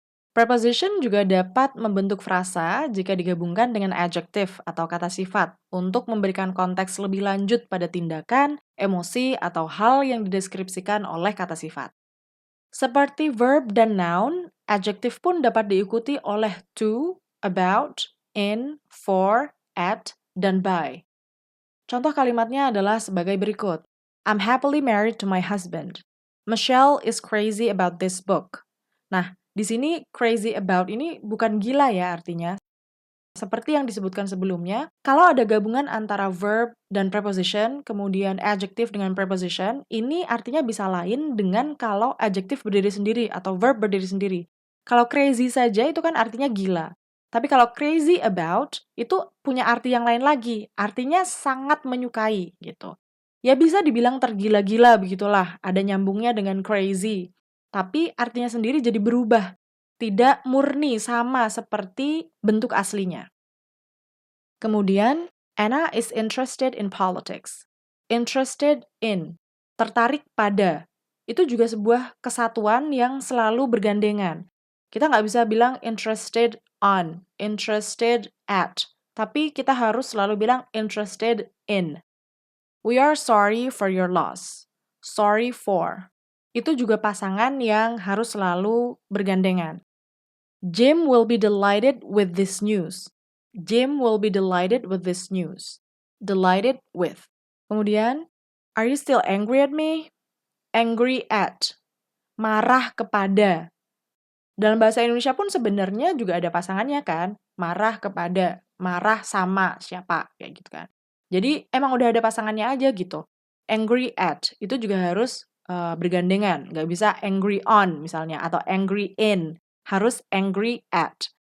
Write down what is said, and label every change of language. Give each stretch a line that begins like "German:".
Indonesian: Preposition juga dapat membentuk frasa jika digabungkan dengan adjective atau kata sifat untuk memberikan konteks lebih lanjut pada tindakan, emosi, atau hal yang dideskripsikan oleh kata sifat. Seperti verb dan noun, adjective pun dapat diikuti oleh to, about, in, for, at, dan by. Contoh kalimatnya adalah sebagai berikut.
English: I'm happily married to my husband. Michelle is crazy about this book.
Indonesian: Nah, di sini crazy about ini bukan gila ya artinya. Seperti yang disebutkan sebelumnya, kalau ada gabungan antara verb dan preposition, kemudian adjective dengan preposition, ini artinya bisa lain dengan kalau adjective berdiri sendiri atau verb berdiri sendiri. Kalau crazy saja itu kan artinya gila. Tapi kalau crazy about, itu punya arti yang lain lagi. Artinya sangat menyukai gitu. Ya bisa dibilang tergila-gila begitulah, ada nyambungnya dengan crazy. Tapi artinya sendiri jadi berubah. Tidak murni sama seperti bentuk aslinya. Kemudian,
English: Anna is interested in politics.
Indonesian: Interested in, tertarik pada. Itu juga sebuah kesatuan yang selalu bergandengan. Kita nggak bisa bilang interested on, interested at. Tapi kita harus selalu bilang interested in.
English: We are sorry for your loss. Sorry for.
Indonesian: Itu juga pasangan yang harus selalu bergandengan.
English: Jim will be delighted with this news. Jim will be delighted with this news. Delighted with.
Indonesian: Kemudian,
English: are you still angry at me? Angry at.
Indonesian: Marah kepada. Dalam bahasa Indonesia pun sebenarnya juga ada pasangannya kan. Marah kepada, marah sama siapa, kayak gitu kan. Jadi emang udah ada pasangannya aja gitu. Angry at, itu juga harus bergandengan. Nggak bisa angry on misalnya, atau angry in. Harus angry at.